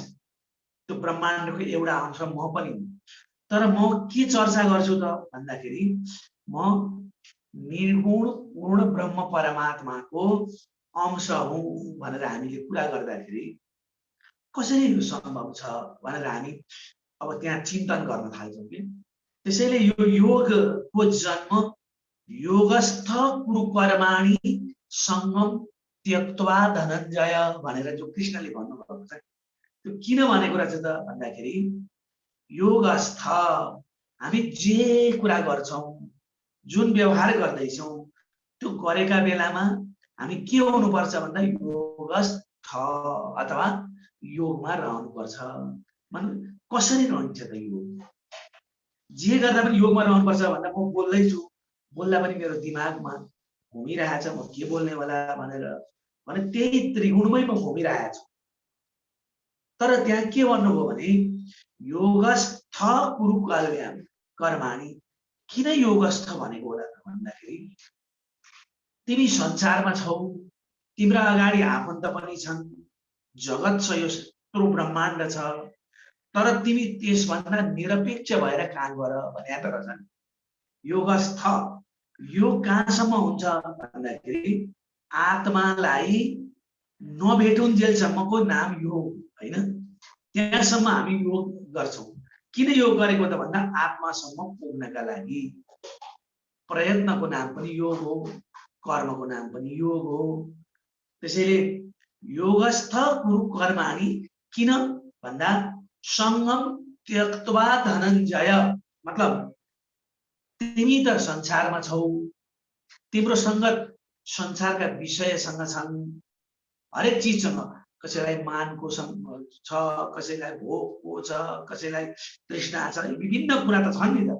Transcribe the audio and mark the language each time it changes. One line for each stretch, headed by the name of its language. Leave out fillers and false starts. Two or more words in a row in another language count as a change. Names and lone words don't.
Nepali: त्यो ब्रह्माण्डको एउटा अंश म पनि हुँ। तर म के चर्चा गर्छु त भन्दाखेरि म निर्गुण पूर्ण ब्रह्म परमात्माको अंश हुँ भनेर हामीले कुरा गर्दाखेरि कसरी यो सम्भव छ भनेर हामी अब त्यहाँ चिन्तन गर्न थाल्छौँ कि। त्यसैले यो योगको जन्म
Sanskrit: योगस्थ कुरु कर्माणि सङ्गम त्यक्त्वा धनञ्जय
Nepali: भनेर जो कृष्णले भन्नुभएको छ, त्यो किन भनेको रहेछ त भन्दाखेरि योगस्थ हामी जे कुरा गर्छौँ, जुन व्यवहार गर्दैछौँ, त्यो गरेका बेलामा हामी के हुनुपर्छ भन्दा योगस्थ अथवा योगमा रहनुपर्छ। मतलब कसरी रहन्छ त योग? जे गर्दा पनि योगमा रहनुपर्छ भन्दा म बोल्दैछु, बोल्दा पनि मेरो दिमागमा घुमिरहेछ म के बोल्ने होला भनेर, भने त्यही त्रिगुणमै म घुमिरहेको छु। तर त्यहाँ के भन्नुभयो भने
Sanskrit: योगस्थ कुरु कर्माणि।
Nepali: किन योगस्थ भनेको होला त भन्दाखेरि तिमी संसारमा छौ, तिम्रा अगाडि आफन्त पनि छन्, जगत छ, यो यत्रो ब्रह्माण्ड छ, तर तिमी त्यसभन्दा निरपेक्ष भएर काम गर भने त रहेछ। योगस्थ योग कहाँसम्म हुन्छ भन्दाखेरि आत्मालाई नभेटुन्जेलसम्मको नाम योग होइन। त्यहाँसम्म हामी योग गर्छौँ। किन योग गरेको त भन्दा आत्मासम्म पुग्नका लागि। प्रयत्नको नाम पनि योग हो, कर्मको नाम पनि योग हो। त्यसैले
Sanskrit: योगस्थ कुरु कर्माणि
Nepali: किन भन्दा
Sanskrit: सङ्गम त्यक्त्वा धनञ्जय,
Nepali: मतलब तिमी त संसारमा छौ, तिम्रो संगत संसारका विषयसँग छन्, हरेक चिजसँग। कसैलाई मानको छ, कसैलाई भोकको छ, कसैलाई तृष्णा छ, विभिन्न कुरा त छन् नि त।